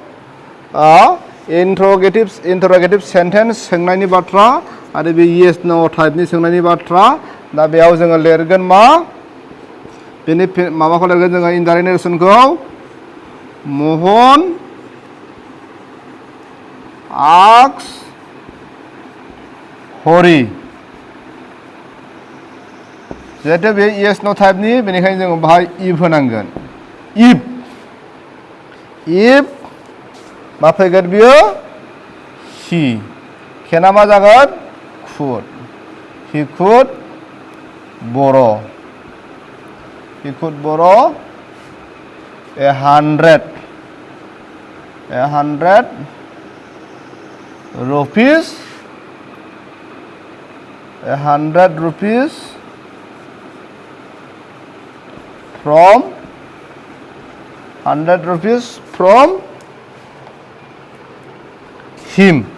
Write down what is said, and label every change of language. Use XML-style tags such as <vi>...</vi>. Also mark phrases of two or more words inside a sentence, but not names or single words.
<en>interrogative sentence</en> <brx>सोंनायनि बाथ्रा आरो बे</brx> <en>yes no typeni</en> <brx>सोंनायनि बाथ्रा दा बेयाव जोङो लिरगोन मा बेनि माबाखौ लिरगोन जोङो</brx> <en>indirect narrationkhou Mohan asks Hori</en> <brx>जिहेतु बे</brx> <en>yes no typeni</en> <brx>बेनिखायनो जोङो बाहाय इफ होनांगोन</brx> <en>if ma phaigon biyo he kena ma jagon could he could borrow 100 rupees 100 rupees from 100 rupees from him.</en>